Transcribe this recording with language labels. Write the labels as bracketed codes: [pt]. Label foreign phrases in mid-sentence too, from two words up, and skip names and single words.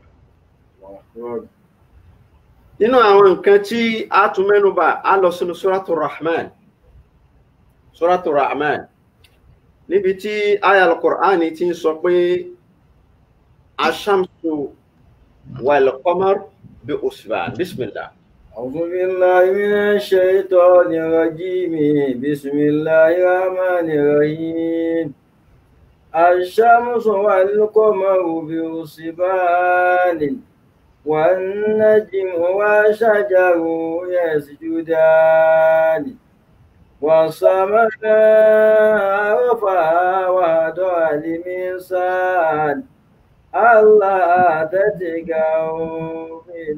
[yo] Nínú àwọn nǹkan tí a tún mẹ́nubà a lọ sínú Suratul Rahman níbi tí aya al-Qur'ani ti ń sọ pé aṣamsu [ar] والقمر بحسبان. بسم الله. أعوذ بالله من الشيطان الرجيم. بسم الله الرحمن الرحيم. الشمس والقمر بحسبان والنجم والشجر يسجدان والسماء رفعها ووضع الميزان ألا تطغوا في